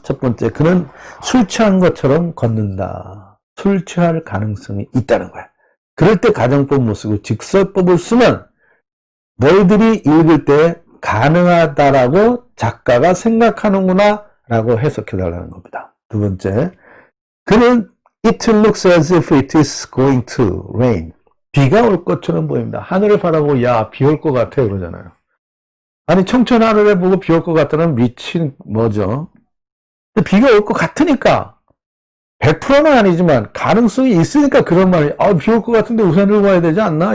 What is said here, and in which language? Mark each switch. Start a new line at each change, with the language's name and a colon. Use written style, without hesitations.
Korean: 첫 번째, 그는 술 취한 것처럼 걷는다. 술 취할 가능성이 있다는 거야. 그럴 때 가정법 못 쓰고 직설법을 쓰면 너희들이 읽을 때 가능하다라고 작가가 생각하는구나 라고 해석해달라는 겁니다. 두 번째, 그는
English: It looks as if it is going to rain.
Korean: 비가 올 것처럼 보입니다. 하늘을 바라보고 야, 비 올 것 같아 그러잖아요. 아니 청천 하늘에 보고 비 올 것 같다는 미친 뭐죠? 근데 비가 올 것 같으니까 100%는 아니지만 가능성이 있으니까 그런 말이 비 올 것 같은데 우산 들고 와야 되지 않나?